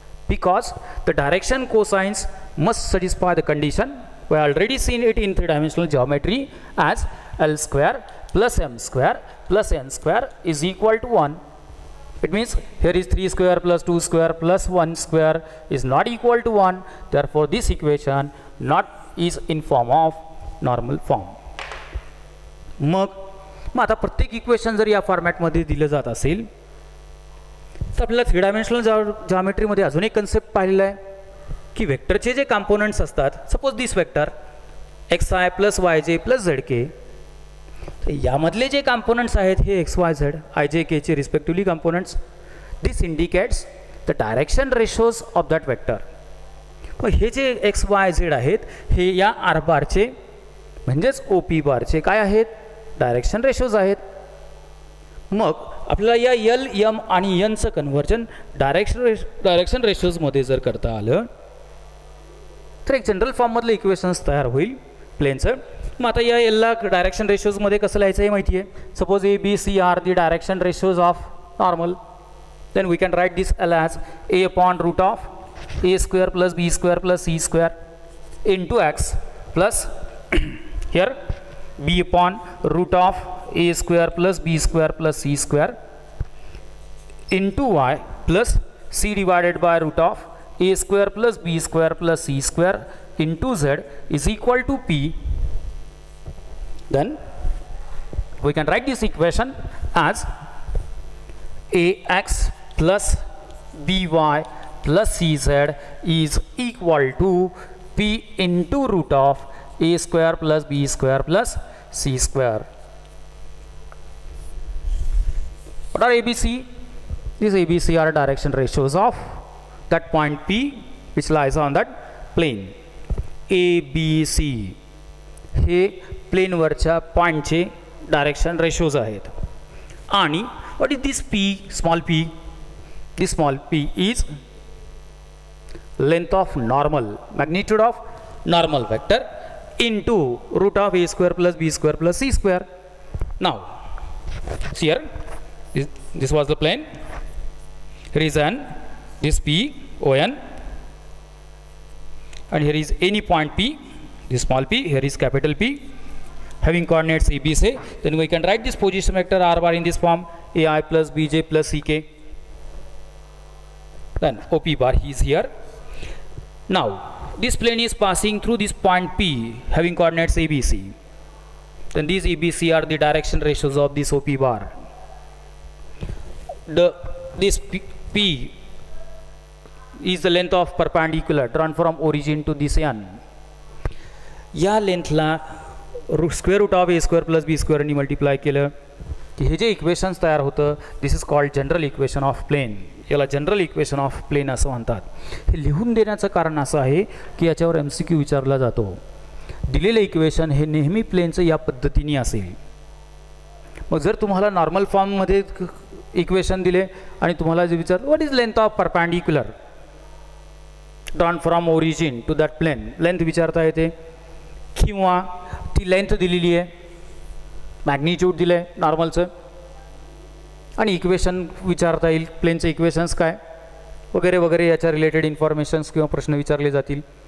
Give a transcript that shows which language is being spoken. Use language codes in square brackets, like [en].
[en] Because the direction cosines must satisfy the condition we already seen it in three-dimensional geometry as L square plus M square plus N square is equal to 1. It means here is 3 square plus 2 square plus 1 square is not equal to 1. Therefore this equation not is in form of normal form. [mr] मग आता प्रत्येक equation जर या फॉर्मॅटमध्ये दिलं जात असेल तर आपल्याला थ्री डायमेन्शनल जॉमेट्रीमध्ये अजून एक कन्सेप्ट पाहिलेला आहे की वेक्टरचे जे कॉम्पोनंट्स असतात, [en] suppose this vector x i plus y j plus z k, [mr] तर यामधले जे कॉम्पोनंट्स आहेत हे एक्स वाय झेड आय जे केचे respectively components, [en] This indicates the direction ratios of that vector. [mr] मग हे जे एक्स वाय झेड आहेत हे या आर बारचे म्हणजेच ओ पी बारचे काय आहेत, डायरेक्शन रेशोज आहेत. मग आपल्याला या एल एम आणि एनचं कन्व्हर्जन डायरेक्शन रेशोजमध्ये जर करता आलं तर एक जनरल फॉर्ममधलं इक्वेशन्स तयार होईल प्लेनचं. मग आता या एलला डायरेक्शन रेशोजमध्ये कसं लिहायचं हे माहिती आहे. [en] Suppose a b c are the direction ratios of normal, then we can write this l as a upon root of a square plus b square plus c square into x plus here b upon root of a square plus b square plus c square into y plus c divided by root of a square plus b square plus c square into z is equal to p. Then we can write this equation as ax plus by plus cz is equal to p into root of a square plus b square plus c square. What are ABC? These ABC are direction ratios of that point P which lies on that plane. [mr] ABC हे प्लेनवरच्या पॉईंटचे direction ratios आहेत. [en] आणि what is this P, small p? This small p is length of normal, magnitude of normal vector into root of a square plus b square plus c square. Now, see here, this was the plane. Here is this P, ON, and here is any point P, this small p, here is capital P, having coordinates A, B, C. Then we can write this position vector R bar in this form, AI plus BJ plus CK. Then OP bar is here. Now, this plane is passing through this point P having coordinates ABC. Then these ABC are the direction ratios of this OP bar. This P is the length of perpendicular drawn from origin to this N. [mr] या लेंथला square route of A square plus B स्क्वेअरनी multiply केलं की हे जे equations तयार होतं, [en] This is called general equation of plane. [mr] याला general equation of plain असं म्हणतात. हे लिहून देण्याचं कारण असं आहे की याच्यावर MCQ विचारला जातो. दिलेलं इक्वेशन हे नेहमी प्लेनचं या पद्धतीने असेल. मग जर तुम्हाला नॉर्मल फॉर्ममध्ये इक्वेशन दिले आणि तुम्हाला जे विचारलं [en] what is length of perpendicular drawn from origin to that plane, [mr] length विचारता येते किंवा ती लेंथ दिलेली आहे, मॅग्निट्यूड दिलं आहे नॉर्मलचं, आणि इक्वेशन विचारता येईल प्लेनचे इक्वेशन्स काय वगैरे वगैरे याच्या रिलेटेड इन्फॉर्मेशन्स किंवा प्रश्न विचारले जातील.